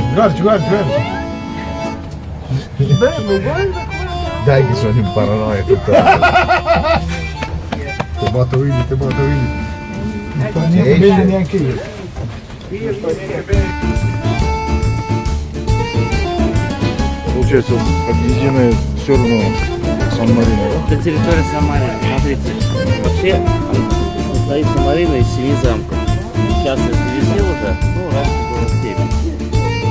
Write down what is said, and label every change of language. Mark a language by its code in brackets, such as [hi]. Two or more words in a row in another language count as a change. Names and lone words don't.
[it] Guarda, guarda, guarda. Dai che sono in paranoia totale. Ti batto Willy, ti batto Willy. Non sto niente bene neanche io. [ru] Получается, объединенное все равно Сан-Марино, да? Это территория Сан-Марино. Смотрите, вообще состоит Сан-Марино из 7 замков. Сейчас это везде уже, ну раньше было 7.